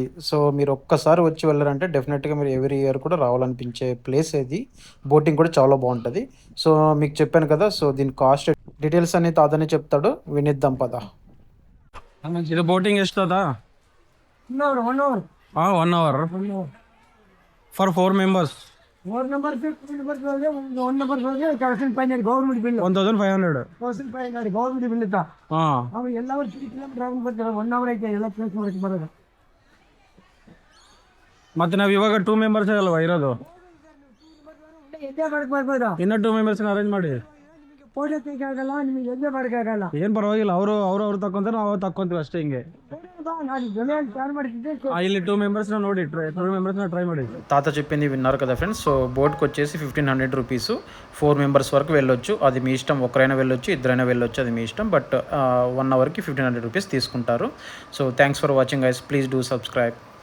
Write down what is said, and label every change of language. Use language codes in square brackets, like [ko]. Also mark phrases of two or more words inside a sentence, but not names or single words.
[te] సో మీరు ఒక్కసారి వచ్చి వెళ్ళారంటే డెఫినెట్గా మీరు [en] every year [te] కూడా రావాలనిపించే ప్లేస్ ఇది. బోటింగ్ కూడా చాలా బాగుంటుంది. సో మీకు చెప్పాను కదా, సో దీని [en] cost details [te] అనేది తాతనే చెప్తాడు, వినిద్దాం పదా. ఇది బోటింగ్ ఎస్తుందా? [en] 1 hour. 1 hour for 4 members. [kn] 4 numbers 1 number [en] government bill [kn] 1500 [en] government bill [kn] ಇತ್ತ ಅವು ಎಲ್ಲವರು 3 ಕಿಲೋಮೀಟರ್ ಆಗಿ ಬರ್ತಾರೆ. 1 hour ಐತೆ ಎಲ್ಲ ಪ್ಲೇಸ್ ಮಾಡಕ್ಕೆ ಬರೋದು. ಮತ್ತೆ ನಾವು ಇವಾಗ 2 members ಅಲ್ವಾ ಇರೋದು, ಎಂಜಾಯ್ ಮಾಡಕ್ಕೆ ಬರ್ಬೋದಾ? ಇನ್ನ 2 members ಅರೇಂಜ್ ಮಾಡಿ. ಫೋಟೋ ತೆಗಿಯಾಗಲ್ಲ, ನಿಮಗೆ ಎಂಜಾಯ್ ಮಾಡೋಕ್ಕಾಗಲ್ಲ. ಏನ್ ಪರವಾಗಿಲ್ಲ, ಅವ್ರು ತಕೊಂತಾರೆ, ನಾವು ತಕೊಂತೀವಿ ಅಷ್ಟೇ. ಹಿಂಗೆ ನಾನು ಜೊತೆಯಲ್ಲಿ ಪ್ಲಾನ್ ಮಾಡಿದ್ದೆ. ಇಲ್ಲಿ 2 members ನೋಡಿ 2 members ಟ್ರೈ ಮಾಡಿ. [te] తాత చెప్పింది విన్నారు కదా ఫ్రెండ్స్. సో బోట్కి వచ్చేసి 1500 రూపీస్, 4 members వరకు వెళ్ళొచ్చు. అది మీ ఇష్టం, ఒకరైనా వెళ్ళొచ్చు, ఇద్దరైనా వెళ్ళొచ్చు, అది మీ ఇష్టం. బట్ 1 hourకి 1500 రూపీస్ తీసుకుంటారు. [en] So thanks for watching guys, please do subscribe.